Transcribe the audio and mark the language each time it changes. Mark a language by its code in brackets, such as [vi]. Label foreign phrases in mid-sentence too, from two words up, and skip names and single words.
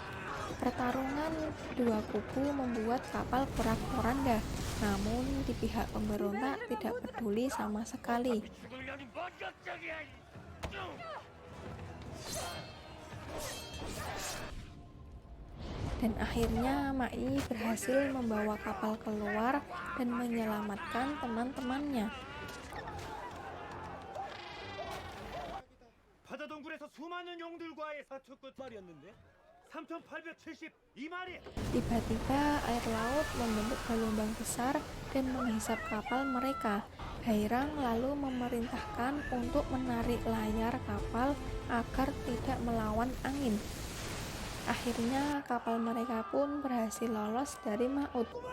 [id] Pertarungan dua kubu membuat kapal porak-poranda, namun di pihak pemberontak tidak peduli sama sekali. Dan akhirnya Mai berhasil membawa kapal keluar dan menyelamatkan teman-temannya. [ko] 바다 동굴에서 수많은 용들과의 사투 끝말이었는데 3,872마리. [id] Tiba-tiba air laut membentuk gelombang besar dan menghisap kapal mereka. Hairang lalu memerintahkan untuk menarik layar kapal agar tidak melawan angin. Akhirnya kapal mereka pun berhasil lolos dari maut.